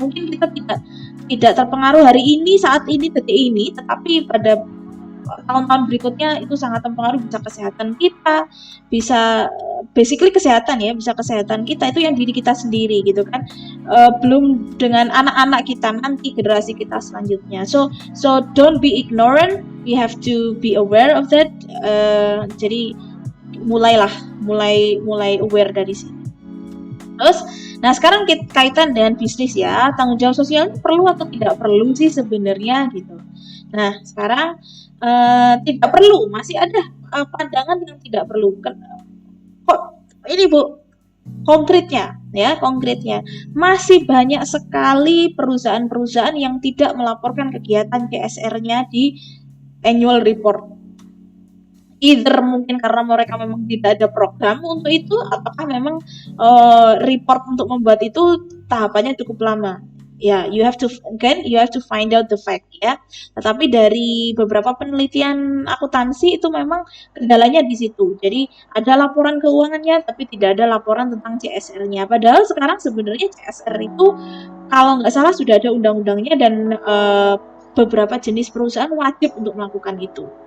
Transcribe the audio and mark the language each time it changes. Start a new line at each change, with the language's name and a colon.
Indonesian: Mungkin kita tidak terpengaruh hari ini, saat ini, detik ini, tetapi pada tahun-tahun berikutnya itu sangat mempengaruhi bisa kesehatan kita, bisa basically kesehatan ya, bisa kesehatan kita itu yang diri kita sendiri gitu kan. Belum dengan anak-anak kita nanti, generasi kita selanjutnya.
English: So don't be ignorant, we have to be aware of that.
Indonesian: Jadi mulai aware dari sini. Terus, nah sekarang kaitan dengan bisnis ya, tanggung jawab sosial perlu atau tidak perlu sih sebenarnya gitu. Nah sekarang tidak perlu, masih ada pandangan yang tidak perlu. Kok ini Bu, konkretnya masih banyak sekali perusahaan-perusahaan yang tidak melaporkan kegiatan CSR-nya di annual report. Either mungkin karena mereka memang tidak ada program untuk itu, apakah memang report untuk membuat itu tahapannya cukup lama.
English: Ya, you have to find out the fact ya.
Indonesian: Tetapi dari beberapa penelitian akuntansi itu memang kendalanya di situ. Jadi ada laporan keuangannya, tapi tidak ada laporan tentang CSR-nya. Padahal sekarang sebenarnya CSR itu kalau nggak salah sudah ada undang-undangnya dan beberapa jenis perusahaan wajib untuk melakukan itu.